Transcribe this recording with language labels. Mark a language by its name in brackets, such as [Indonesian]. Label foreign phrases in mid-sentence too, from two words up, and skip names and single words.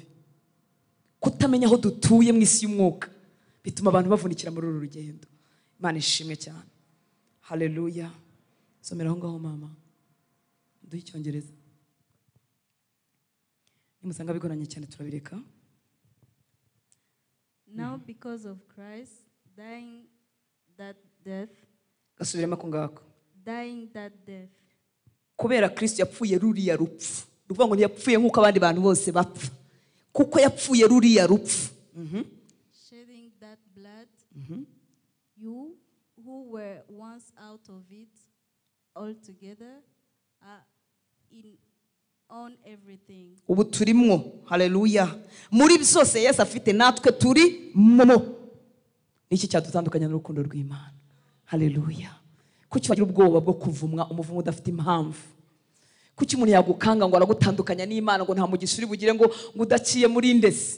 [Kinyarwanda] Kutamenya aho dutuye mu isi y'umwuka bituma abantu bavunikira muri uru rugendo. Imana ishimwe cyane. Haleluya. Somera aho ngaho mama, duhe Icyongereza. Nimusanga bigoranye cyane turabireka. [English] Now because of Christ dying that death. [Kinyarwanda] Gasubiremo ko ngako. [English] Dying that death. [Kinyarwanda] Kubera Kristo yapfuye ruriya rupfu. Ruvuga ngo ntiyapfuye nk'uko abandi bantu bose bapfa, kuko yapfuye ruriya rupfu. [English] Shedding that blood. You who were once out of it altogether are on everything. [Kinyarwanda] Ubu turimwo. Haleluya. Muri byose Yesu afite natwe turi mo. Niki cyadutandukanya n'urukundo rw'Imana. Haleluya. Kuki wagira ubwoba bwo kuvumwa umuvumo udafite impamvu? Kuki umuntu yagukanga ngo aragutandukanya n'Imana ngo nta mugisha uri bugire ngo udaciye muri ndese?